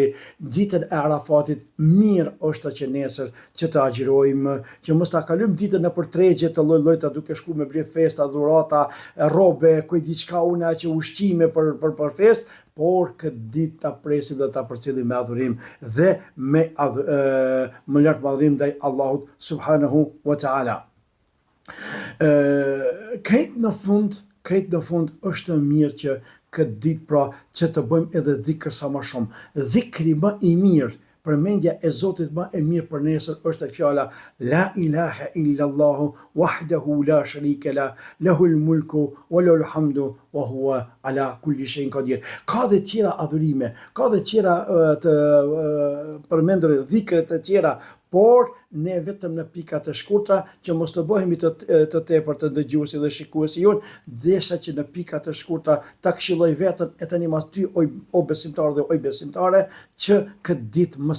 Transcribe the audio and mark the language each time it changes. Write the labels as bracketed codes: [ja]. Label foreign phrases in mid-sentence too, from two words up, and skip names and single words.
[sq] Ditën e Arafatit mirë është që nesër që të agjërojmë, që mos ta kalojmë ditën në përtregje të lloj-llojta duke shkuar me ble festa, dhurata, rrobe, kujt diçka una që ushqime për festë, por këtë ditë ta presim dhe ta përcjellim me adhurim dhe me lart madhërim ndaj Allahut [ar] سبحانه وتعالى. [sq] Krejt në fund është mirë që këtë ditë pra që të bëjmë edhe dhikr sa më shumë. Dhikri më i mirë, përmendja e Zotit më e mirë për nesër është fjala [ar] لا إله إلا الله وحده لا شريك ل, له الملك وله الحمد وهو على كل شيء قدير. [sq] Ka dhe tjera adhurime, ka dhe tjera të përmendur dhikre të tjera, por ne vetëm në pika të shkurtra që mos të bëhemi të tepër të dëgjuesi dhe shikuesi jon, desha që në pika të shkurtra ta këshilloj veten e tani mas ty o besimtar dhe o besimtare që këtë ditë mos